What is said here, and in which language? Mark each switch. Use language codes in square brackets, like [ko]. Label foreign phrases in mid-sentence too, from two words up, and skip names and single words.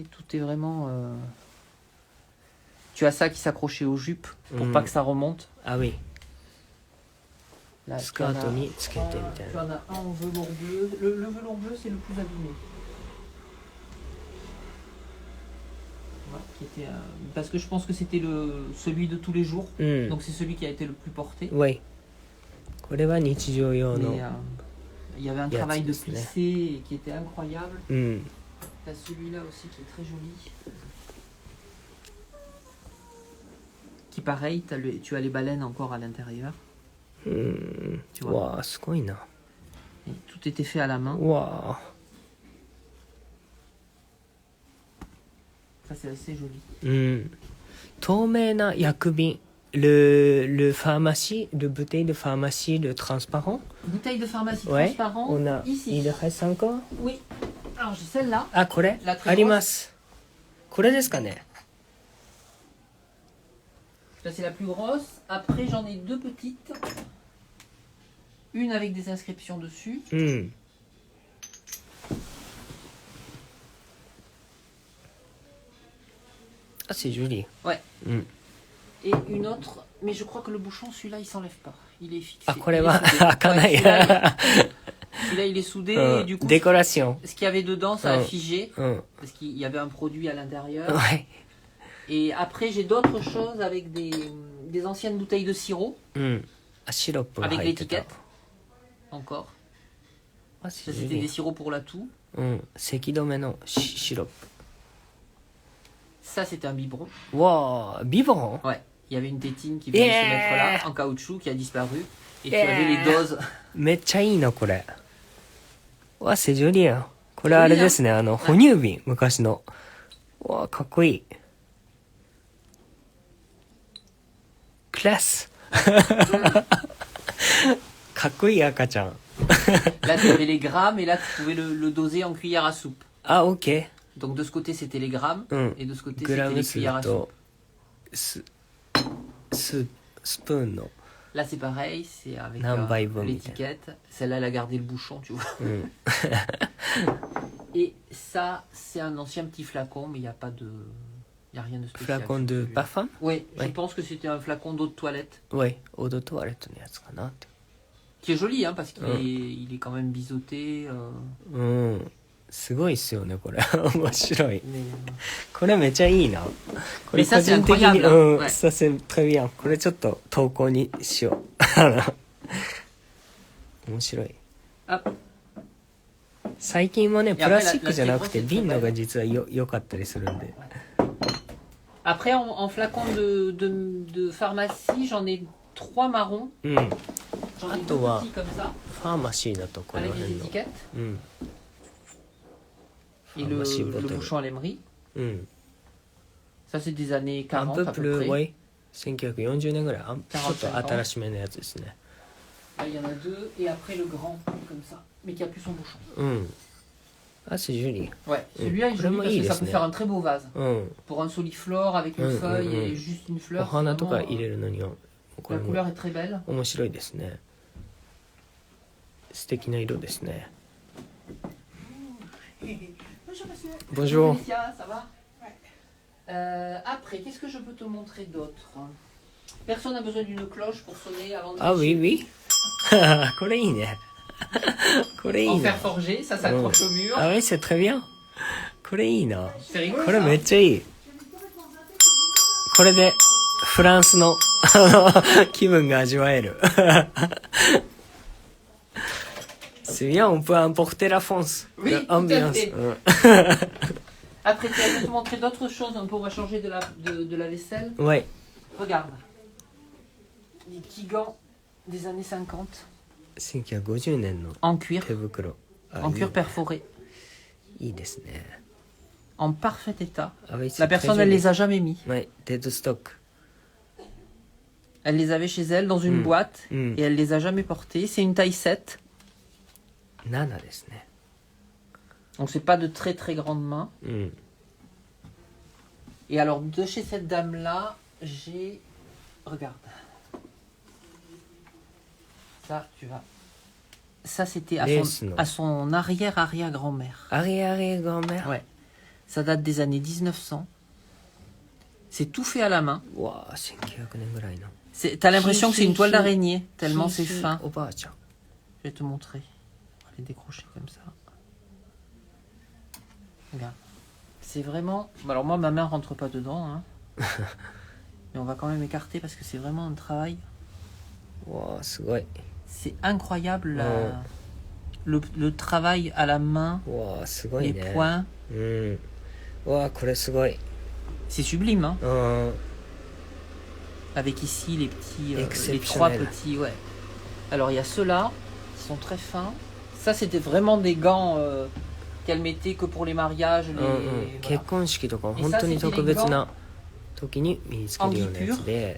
[fr] Tout est vraiment... Tu as ça qui s'accrochait aux jupes pour Mm. pas que ça remonte. あ、oui. Là, [ja] スカートにつけてみたい [fr] tu [ja] な。 [fr] en as un en velours bleu. Le velours bleu, c'est le plus abîmé. Voilà, qui était, parce que je pense que c'était celui de tous les jours. [ja] うん。 [fr] Donc c'est celui qui a été le plus porté. Oui. [ja] これは日常用 [fr] Mais [ja] の。 [fr] il y avait un Il y a travail de tout, c'est vrai. plissé qui était incroyable. [ja] うん。 [fr] T'as celui-là aussi qui est très joli. Qui pareil, tu as les baleines encore à l'intérieur. [ja] うん。 [fr] Tu [ja] う [fr] vois. [ja] わあ、すごいな。 [fr] Et tout était fait à la main. [ja] うわあ。 [fr] Ça c'est assez joli. [ja] うん。透明な薬瓶。 [fr] le pharmacie, le bouteille de pharmacie, le transparent. Bouteille de pharmacie Ouais. transparent. On a. Ici. Il reste encore. Oui. Alors j'ai celle-là. [ja] あ、これ [fr] La très [ja] あります。これですかね。 [fr] Ça c'est la plus grosse. Après j'en ai deux petites. Une avec des inscriptions dessus. [ja] うん。 [fr] あ、c'est joli. Ouais. [ja] うん。 [fr] Et une autre, mais je crois que le bouchon, celui-là, il s'enlève pas. Il est fixé. [ja] あ、これ [fr] Il est [ja] は [fr] soudé. [ja] 開かない。 [fr] Ouais, celui-là, il est soudé. [ja] う [fr] Et du [ja] ん [fr] coup, [ja] デコラション。 [fr] ce qu'il y avait dedans, ça a Mm. figé. [ja] うん。 [fr] Parce qu'il y avait un produit à l'intérieur. [ja] はい。 [fr] Et après, j'ai d'autres choses avec des anciennes bouteilles de sirop. [ja] うん。あ、シロップが [fr] Avec [ja] 入ってた [fr] l'étiquette.。Encore. [ja] あ、 [fr] Ça, c'est c'était des joli. sirops pour la toux. [ja] うん。咳止めのシロッ [fr] Ça, c'était un biberon. [ja] プ。わあ、ビボン [fr] Ouais. Il y avait une tétine qui venait se mettre là, en caoutchouc, qui a disparu. Et tu avais les doses. [ja] めっちゃいいな、これ。わ、 [fr] c'est joli [ja] や。これあれですね、哺乳瓶、昔の。うわ、かっこいい。クラスかっこいい赤ちゃん。 [fr] Là, tu avais les grammes et là, tu pouvais le doser en cuillère à soupe. [ja] あ、オッケ [fr] Donc, de ce côté, c'était les grammes. [ja] ー。うん。 [fr] Et de ce côté, [ja] グラ [fr] c'était [ja] ム [fr] les [ja] 数 [fr] cuillères à soupe. [ja] と、スプーンの。 [fr] Là, c'est pareil, c'est avec [en] Number one. [fr] l'étiquette. Celle-là, elle a gardé le bouchon, tu vois. [ja] うん。 [fr] Et ça, c'est un ancien petit flacon, mais il n'y a pas de... Il n'y a rien de spécial. フラコン de parfum? Oui, je Ouais. pense que c'était un flacon d'eau de toilette. Ouais, eau de toilette [ja] のやつかなって。 [fr] Qui est joli, hein, parce qu'il est, il est quand même biseauté. [ja] うん。すごいっすよね、これ。面白い。 [fr] Mais, [ja] これめちゃいいな。これ [fr] Mais ça, [ja] 個人的 [fr] c'est [ja] に、 [fr] incroyable, [ja] うん、 [fr] ouais. ça c'est très bien。 [ja] これちょっと投稿にしよう。面白い。 [fr] hop. [ja] 最近はね、プラスチックじゃなくていや瓶のが実は良かったりするんで。 [fr] Après, en flacon de pharmacie, j'en ai 3 marrons. [ja] うん。 [fr] J'en ai [ja] あ [fr] 2 [ja] とは [fr] petits comme ça, [ja] ファーマシーだとこれ [fr] avec [ja] は [fr] les [ja] の。 [fr] étiquettes. [ja] うん。 [fr] Et [en] Pharmacie [fr] le [en] bottle. [fr] bouchon à l'émery. [ja] うん。 [fr] Ça, c'est des années [ja] アン [fr] 40 [ja] プ [fr] à [ja] プ [fr] peu [ja] ル [fr] près. [ja] ワイ1940年ぐらい。ちょっと [fr] 45 [ja] 新しめのやつですね。 [fr] Là, il y en a 2. Et après, le grand, comme ça. Mais qui a plus son bouchon. [ja] うん。 [fr] あ、c'est joli。 Ouais, celui-là est joli Vraiment, parce il que est ça peut sne- faire un très beau vase. [ja] うん。 [fr] Pour un soliflore avec une feuille et juste une [ja] お [fr] fleur. [ja] 花とか [fr] vraiment, [ja] 入れるのには、こ [fr] la [ja] れも [fr] couleur est très belle. [ja] 面白いですね。素敵な色ですね。 [fr] Bonjour. Bonjour. Félicia, ça va Après, qu'est-ce que je peux te montrer d'autre? Personne n'a besoin d'une cloche pour sonner avant de あ、oui, coucher. oui. [ja] これいいね。これいい [fr] En [ja] な [fr] fer。forgé, ça s'accroche au mur. あ、oui, c'est très bien. [ja] これいいな。 [fr] C'est rigolo [ja] これ [fr] ça. [ja] めっちゃいい。これでフランスの気分が味わえる。 [fr] C'est bien, on peut emporter la France. Oui, tout à L'ambiance. fait. [ja] うん [fr] Après, tu vas te montrer d'autres choses. Un peu, on va changer de la vaisselle. Ouais. Regarde. Des petits gants des années 50. [ja] 1950 年の [fr] En cuir. [ja] 手袋。あ [fr] En cuir perforé. [ja] いいですね。 [fr] En parfait état. Ah oui, c'est La très personne, elle joli. les a jamais mis. Ouais, [en] dead stock. [fr] Elle les avait chez elle dans une boîte Mm. et elle les a jamais portés. C'est une taille 7. [ja] 7 ですね。 [fr] Donc c'est pas de très très grandes mains. [ja] うん。 [fr] Et alors de chez cette dame-là, j'ai... Regarde. Ça, tu vas... Ça, c'était à son arrière-arrière-grand-mère. Arrière-grand-mère. Ouais. Ça date des années 1900. C'est tout fait à la main. [ja] うわぁ、1900年ぐらいの。 [fr] T'as l'impression que c'est une toile d'araignée, tellement c'est fin. [ja] おばあちゃん。 [fr] Je vais te montrer. On va les décrocher comme ça. Regarde. C'est vraiment... Bon, alors moi, ma main rentre pas dedans. Hein. Mais on va quand même écarter parce que c'est vraiment un travail. [ja] うわぁ、すごい。 [fr] C'est incroyable Ouais. le travail à la main, [ja] うわぁ、すごい [fr] les [ja] ね。 [fr] points. [ja] うん。うわぁ、これすごい。 [fr] C'est sublime, hein. [ja] うん。 [fr] Avec ici les petits, les 3 Exceptionnel. petits, ouais. Alors il y a ceux-là qui sont très fins. Ça c'était vraiment des gants qu'elle mettait que pour les mariages. Les, [ja] うんうん [fr] voilà. [ja] 結婚式とか本当に特別な時に身につけるようなやつで、